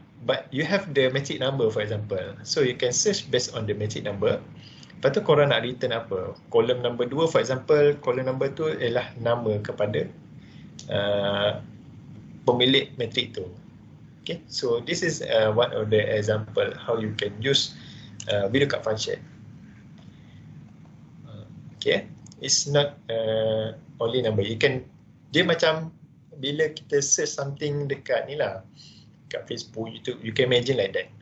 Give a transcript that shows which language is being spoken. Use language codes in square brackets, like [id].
[en] But you have the magic number, for example. So you can search based on the magic number. [ms] Lepas tu korang nak return apa? Kolom number 2, for example, kolom number 2 ialah nama kepada pemilik matrik tu. [en] Okay, so this is one of the example how you can use VLOOKUP function. Okay, it's not only number. You can, [ms] dia macam bila kita search something dekat ni lah, [en] dekat Facebook, YouTube, you can imagine like that.